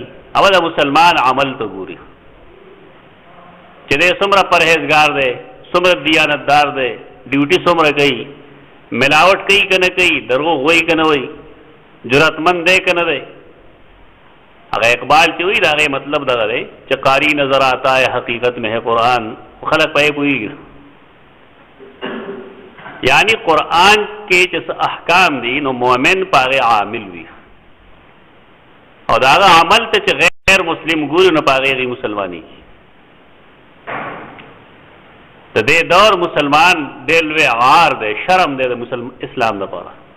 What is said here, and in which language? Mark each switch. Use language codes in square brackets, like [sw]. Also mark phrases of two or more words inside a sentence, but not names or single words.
[ps] هغه د مسلمان عمل ته ګوري چې دی څومره پرهیزګار دی، څومره دیانتدار دی، ډیوټي څومره کوي، ملاوټ کوي که نه کوي، دروغ وایي که نه وایي، جرأتمند دی که نه دی. هغه اقبال چې وایي د هغې مطلب دغه دی چې [ur] قاری نظر آتا ہے حقیقت میں ہے قرآن، [ps] خلک پهې پوهېږي. یعنی قرآن کې چې څه احکام دي نو مؤمن په هغې عامل وي، او د هغه عمل ته چې غیر مسلم ګوري نو په هغې مسلمانېږي. د دې دور مسلمان ډېر لوی عار دی، شرم دی د اسلام لپاره.